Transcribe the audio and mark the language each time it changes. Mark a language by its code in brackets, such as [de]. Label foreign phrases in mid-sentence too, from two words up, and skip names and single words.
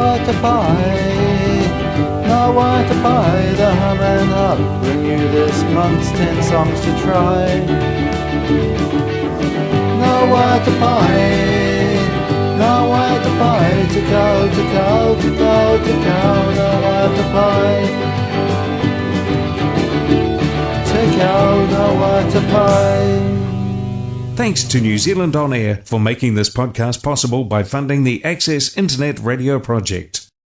[mi] Waiata Pai, Ngā Waiata Pai, [en] the hum and hub bring you this month's 10 songs to try. [mi] Ngā Waiata Pai, Ngā Waiata Pai, Tekau, Tekau, Tekau, Tekau, Ngā Waiata Pai. Tekau, Ngā Waiata Pai. [en] Thanks to New Zealand On Air for making this podcast possible by funding the Access Internet Radio Project.